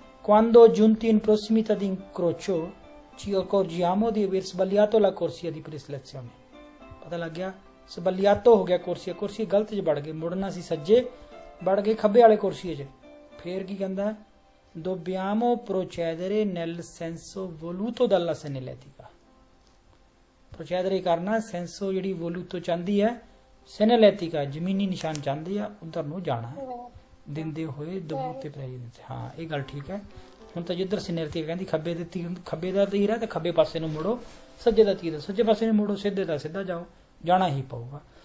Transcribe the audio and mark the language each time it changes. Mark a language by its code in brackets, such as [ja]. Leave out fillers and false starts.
[it] quando giunti in prossimità di incrocio ci accorgiamo di aver sbagliato la corsia di preselezione। [pa] ਪਤਾ ਲੱਗ ਗਿਆ ਸਬਲਿਆਤੋ ਹੋ ਗਿਆ ਕੁਰਸੀ, ਕੁਰਸੀ ਗਲਤ ਚ ਵੜ ਗਏ, ਮੁੜਨਾ ਸੀ ਸੱਜੇ, ਵੜ ਗਏ ਖੱਬੇ ਵਾਲੇ ਕੁਰਸੀ 'ਚ। ਫੇਰ ਕੀ ਕਹਿੰਦਾ? [it] dobbiamo procedere nel senso voluto dalla segnaletica। [pa] procedere ਕਰਨਾ, ਸੈਂਸੋ ਜਿਹੜੀ ਵੋਲੂਤੋ ਚਾਹੁੰਦੀ ਹੈ, segnaletica ਜ਼ਮੀਨੀ ਨਿਸ਼ਾਨ ਚਾਹੁੰਦੀ ਆ, ਉਧਰ ਨੂੰ ਜਾਣਾ ਦਿੰਦੇ ਹੋਏ ਦਬੂਤੇ ਪ੍ਰੈਜ਼ੀਡੈਂਟ। ਹਾਂ ਇਹ ਗੱਲ ਠੀਕ ਹੈ। ਹੁਣ ਤਾਂ ਜਿੱਧਰ segnaletica ਕਹਿੰਦੀ ਖੱਬੇ ਦੇ ਖੱਬੇ ਦਾ ਤੀਰ ਹੈ ਤੇ ਖੱਬੇ ਪਾਸੇ ਨੂੰ ਮੁੜੋ, ਸੱਜੇ ਦਾ ਤੀਰ ਸੱਜੇ ਪਾਸੇ ਨੂੰ ਮੁੜੋ, ਸਿੱਧੇ ਦਾ ਸਿੱਧਾ ਜਾਓ, ਜਾਣਾ ਹੀ ਪਊਗਾ।